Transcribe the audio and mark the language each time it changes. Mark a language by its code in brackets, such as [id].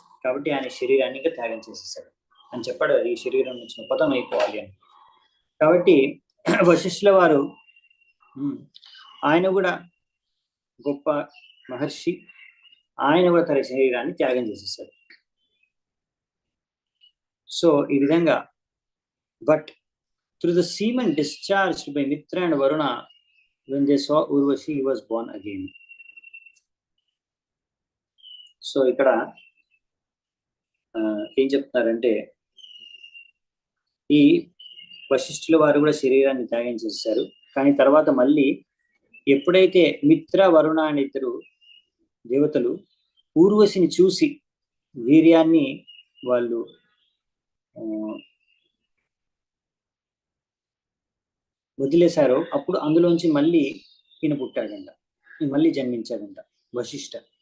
[te] కాబట్టి ఆయన శరీరాన్ని ఇంకా త్యాగం చేసేసాడు అని చెప్పాడు, ఈ శరీరం నుంచి పతనం అయిపోవాలి అని. కాబట్టి వశిష్ఠుల వారు ఆయన కూడా గొప్ప మహర్షి, ఆయన కూడా తన శరీరాన్ని త్యాగం చేసేసాడు. సో ఈ విధంగా, [en] But through the semen discharged by Mitra and Varuna when they saw Urvashi, he was born again. [te] So ఇక్కడ ఏం చెప్తున్నారంటే, ఈ వశిష్ఠుల వారు కూడా శరీరాన్ని త్యాగం చేశారు, కానీ తర్వాత మళ్ళీ ఎప్పుడైతే మిత్ర, వరుణ అనే ఇద్దరు దేవతలు ఊర్వశిని చూసి వీర్యాన్ని వాళ్ళు వదిలేశారో, అప్పుడు అందులోంచి మళ్ళీ ఈయన పుట్టాడంట, మళ్ళీ జన్మించాడంట వశిష్ఠ.